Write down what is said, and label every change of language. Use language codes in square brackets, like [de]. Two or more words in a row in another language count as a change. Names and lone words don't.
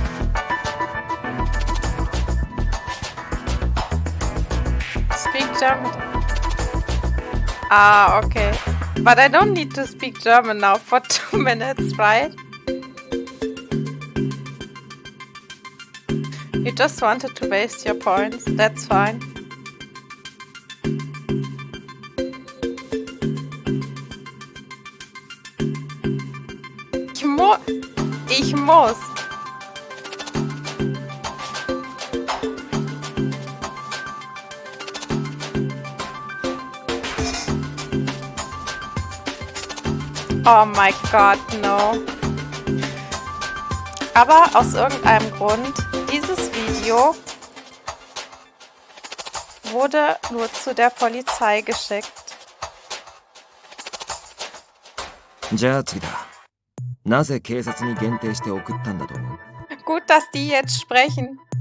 [en] Speak German. Ah, okay. But I don't need to speak German now for 2 minutes, right? You just wanted to waste your points. That's fine. [de] Ich muss. [en] Oh my God, no. [de] Aber aus irgendeinem Grund, dieses Video wurde nur zu der Polizei geschickt. [ja] じゃあ次だ。なぜ警察に限定して送ったんだと思う？ [de] Gut, dass die jetzt sprechen.